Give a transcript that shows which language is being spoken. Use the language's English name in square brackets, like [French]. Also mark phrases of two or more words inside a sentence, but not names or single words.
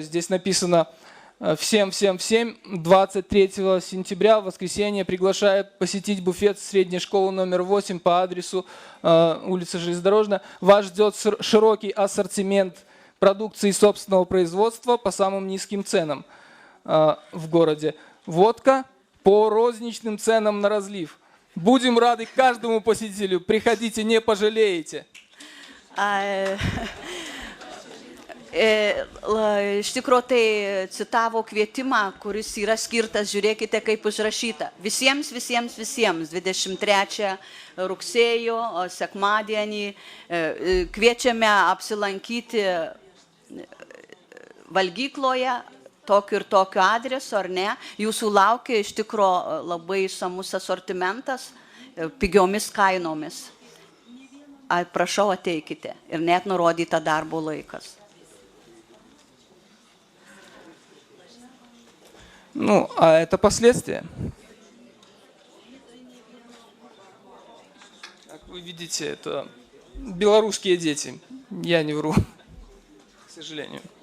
[Russian] Здесь написано: всем 23 сентября в воскресенье приглашает посетить буфет средней школы номер 8 по адресу улица Железнодорожная. Вас ждет широкий ассортимент продукции собственного производства по самым низким ценам в городе. Водка по розничным ценам на разлив. Будем рады каждому посетителю. Приходите, не пожалеете. [Lithuanian] Iš tikrųjų tai citavo kvietimą, kuris yra skirtas, žiūrėkite, kaip užrašyta. Visiems 23 rugsėjo, sekmadienį kviečiame apsilankyti valgykloje tokiu ir tokiu adresu, ar ne. Jūsų laukia iš tikrųjų labai išsamus asortimentas pigiomis kainomis. Prašau, ateikite. Ir net nurodyta darbo laikas. [Russian] Ну, а это последствия. Как вы видите, это белорусские дети. Я не вру, к сожалению.